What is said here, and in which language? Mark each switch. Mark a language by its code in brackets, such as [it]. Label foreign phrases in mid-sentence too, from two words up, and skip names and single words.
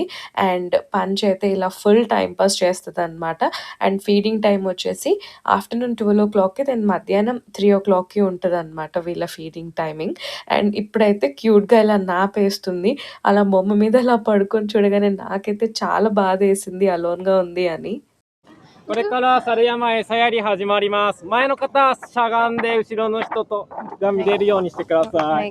[te] అండ్ పంచ్ అయితే ఇలా [en] full time pass [te] చేస్తుంది అనమాట. అండ్ [en] feeding time [te] వచ్చేసి [en] afternoon 12 o'clock, [te] దెన్ మధ్యాహ్నం 3 o'clockకి ఉంటుంది అనమాట వీళ్ళ [en] feeding timing. [te] అండ్ ఇప్పుడైతే క్యూట్గా ఇలా నాపేస్తుంది. అలా బొమ్మ మీద అలా పడుకొని చూడగానే నాకైతే చాలా బాధ వేసింది అలోన్గా ఉంది అని. [ja] これから猿山餌やり始まります。前の方しゃがんで後ろの人とが見れるようにしてください。